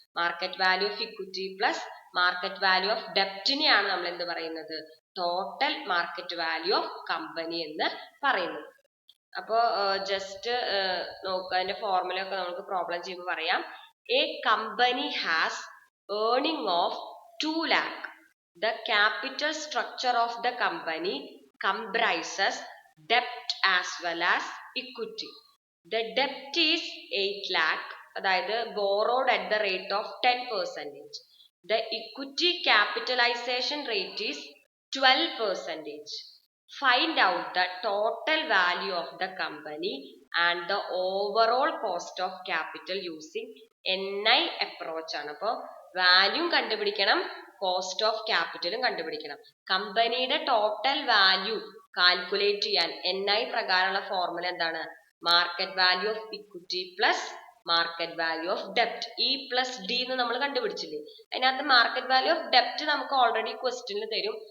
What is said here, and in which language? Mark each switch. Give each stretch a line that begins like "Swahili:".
English: market value of equity plus market value of ഡെപ്റ്റിനെയാണ്
Malayalam: നമ്മൾ എന്ത് പറയുന്നത്?
English: total market value of company
Malayalam: എന്ന് പറയുന്നത്. അപ്പോ ജസ്റ്റ് നോക്കുക, അതിന്റെ ഫോർമുല ഒക്കെ നമുക്ക് പ്രോബ്ലം ചെയ്യുമ്പോൾ പറയാം.
English: A company has earning of 2 lakh. The capital structure of the company comprises debt as well as equity. The debt is 8 lakh, അതായത് borrowed at the rate of 10%. The equity capitalization rate is 12%. Find out the total value of the company and the overall cost of capital using NI approach ആണ്.
Malayalam: അപ്പോൾ value കണ്ടുപിടിക്കണം, cost of ക്യാപിറ്റലും കണ്ടുപിടിക്കണം. കമ്പനിയുടെ total value calculate ചെയ്യാൻ NI പ്രകാരമുള്ള formula എന്താണ്?
English: Market value of equity plus market value of ഡെപ്റ്റ്.
Malayalam: E plus D എന്ന് നമ്മൾ കണ്ടുപിടിച്ചില്ലേ? അതിനകത്ത് മാർക്കറ്റ് വാല്യൂ ഓഫ് ഡെപ്റ്റ് നമുക്ക് ഓൾറെഡി ക്വസ്റ്റ്യനിൽ തരും.